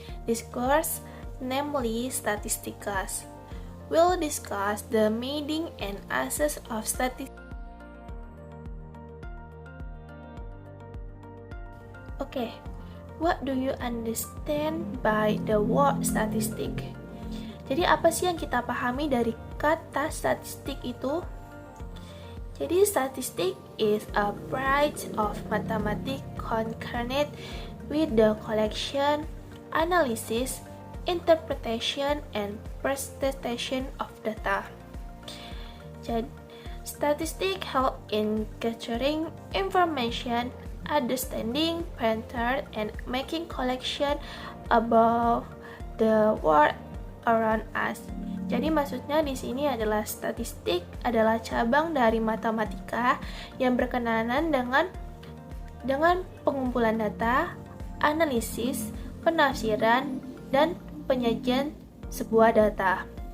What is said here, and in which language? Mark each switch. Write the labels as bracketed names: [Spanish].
[English] This course, namely Statistics, will discuss the meaning and access of statistics. Okay, what do you understand by the word statistic? [Indonesian] Jadi apa sih yang kita pahami dari kata statistik itu? Jadi [English] statistik is a branch of mathematics concerned with the collection, analysis, interpretation, and presentation of data. [Indonesian] Jadi, [English] statistik help in capturing information, understanding pattern, and making collection about the world around us. [Indonesian] Jadi maksudnya di sini adalah statistik adalah cabang dari matematika yang berkenaan dengan pengumpulan data, analisis, penafsiran, dan penyajian sebuah data.